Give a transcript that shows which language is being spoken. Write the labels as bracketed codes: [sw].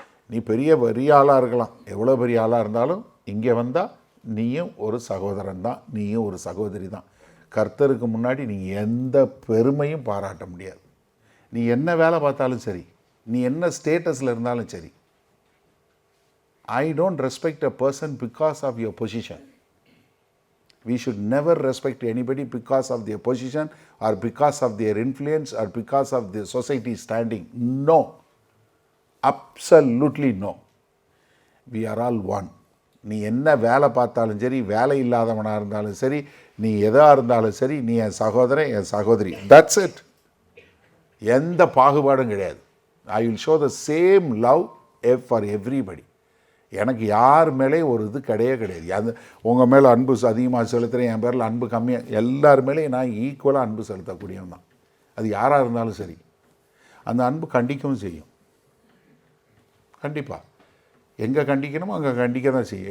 [ta] நீ பெரிய ஆளாக இருக்கலாம், எவ்வளோ பெரிய ஆளாக இருந்தாலும் இங்கே வந்தால் நீயும் ஒரு சகோதரன் தான், நீயும் ஒரு சகோதரி தான். கர்த்தருக்கு முன்னாடி நீ எந்த பெருமையும் பாராட்ட முடியாது. நீ என்ன வேலை பார்த்தாலும் சரி, நீ என்ன ஸ்டேட்டஸில் இருந்தாலும் சரி. [en] I don't respect a person because of your position. We should never respect anybody because of their position or because of their influence or because of the society standing. No. Absolutely no. We are all one. [ta] நீ என்ன வேலை பார்த்தாலும் சரி, வேலை இல்லாதவனாக இருந்தாலும் சரி, நீ எதாக இருந்தாலும் சரி, நீ என் சகோதரன், என் சகோதரி. [en] That's it. [ta] எந்த பாகுபாடும் கிடையாது. [en] I will show the same love for everybody. [ta] எனக்கு யார் மேலே ஒரு இது கிடையாது. அது உங்கள் மேலே அன்பு அதிகமாக செலுத்துகிறேன், என் பேரில் அன்பு கம்மியாக, எல்லார் மேலேயும் நான் ஈக்குவலாக அன்பு செலுத்தக்கூடியவன் தான். அது யாராக இருந்தாலும் சரி. அந்த அன்பு கண்டிக்கவும் செய்யும். கண்டிப்பாக எங்கே கண்டிக்கணுமோ அங்கே கண்டிக்க தான் செய்யும்.